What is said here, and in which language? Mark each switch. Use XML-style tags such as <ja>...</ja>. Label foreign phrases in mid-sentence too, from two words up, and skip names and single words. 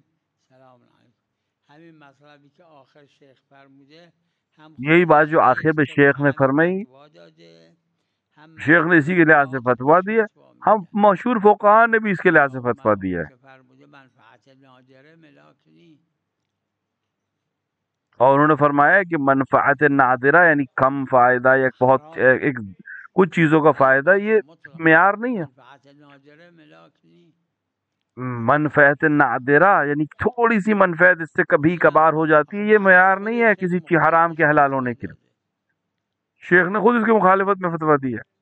<ar>سلام علیکم.</ar> <fa>همین مطلبی که آخر شیخ فرموده هم</fa> <ur>یہی بات جو آخر میں شیخ نے فرمائی، شیخ نے اسی کے لحاظ سے فتویٰ دیا، ہم مشہور فقہاء نے بھی اس کے لحاظ سے فتویٰ دیا ہے. اور انہوں نے فرمایا کہ منفعت نادرہ یعنی کم فائدہ یا ایک کچھ چیزوں کا فائدہ یہ معیار نہیں ہے. منفعت نادرہ یعنی تھوڑی سی منفعت اس سے کبھی کبھار ہو جاتی ہے، یہ معیار نہیں ہے کسی چیز حرام کے حلال ہونے کے لیے. شیخ نے خود اس کی مخالفت میں فتویٰ دی ہے.</ur>